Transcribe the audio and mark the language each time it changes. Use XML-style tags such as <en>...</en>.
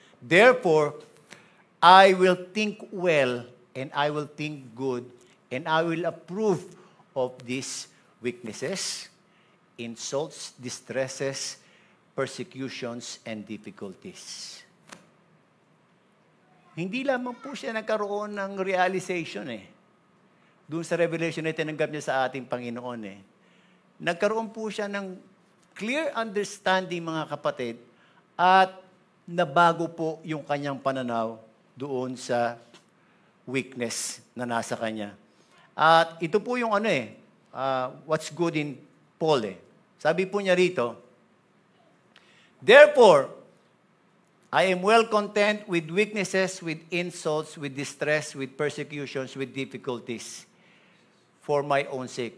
<en>Therefore, I will think well and I will think good and I will approve of these weaknesses, insults, distresses, persecutions, and difficulties.</en> <tl>Hindi lamang po siya nagkaroon ng realization doon sa revelation na tinanggap niya sa ating Panginoon Nagkaroon po siya ng clear understanding, mga kapatid, at nabago po yung kanyang pananaw doon sa weakness na nasa kanya. At ito po yung</tl> <en>what's good in Paul</en> <tl>Sabi po niya rito,</tl> <en>therefore, I am well content with weaknesses, with insults, with distress, with persecutions, with difficulties, for my own sake.</en>